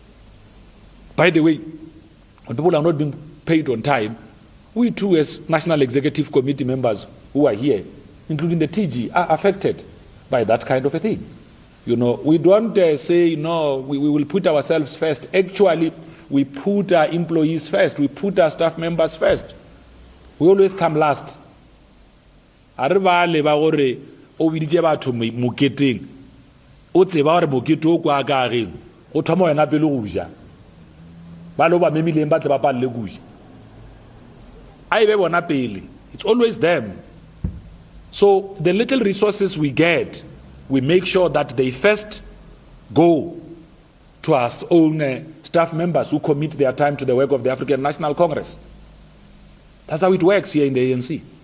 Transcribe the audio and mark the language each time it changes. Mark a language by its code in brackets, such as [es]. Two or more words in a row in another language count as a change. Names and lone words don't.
[en] By the way, when people are not being paid on time, we too, as National Executive Committee members who are here, including the TG, are affected by that kind of a thing. We don't say, no, we will put ourselves first. Actually, we put our employees first. We put our staff members first. We always come last. [nso] O biditse batho moketeng o tseba gore mokete o kwa ka reng o thoma wena pele go ja ba lo ba memileng ba tle ba palle go ja a ebe bona pele. [en] It's always them. So the little resources we get, we make sure that they first go to our own staff members who commit their time to the work of the African National Congress. That's how it works here in the ANC.